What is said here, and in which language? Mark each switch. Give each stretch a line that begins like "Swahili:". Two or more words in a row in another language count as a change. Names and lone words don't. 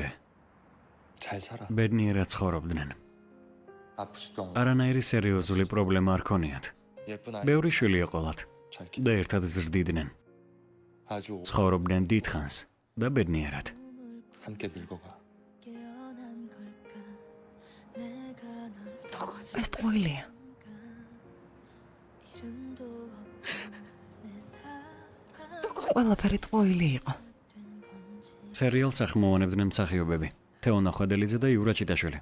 Korean: 잘 살아.
Georgian: ბედნიერად ცხოვრობდნენ.
Korean: 아프지도 않고
Georgian: არანაირი სერიოზული პრობლემა არ ქონიათ.
Korean: 예쁜 아이
Georgian: ბევრი შვილი ეყოლათ
Korean: 잘
Georgian: და ერთად ზრდიდნენ.
Korean: 아주
Georgian: ცხოვრობდნენ დიდხანს და ბედნიერად.
Korean: 함께 늙어가.
Georgian: ეს ტყუილია. ყველაფერი ტყუილი იყო. სერიალს ახმოვანებდნენ მსახიობები თეონა ხვედელიძე და იურა ჩიტაშვილი.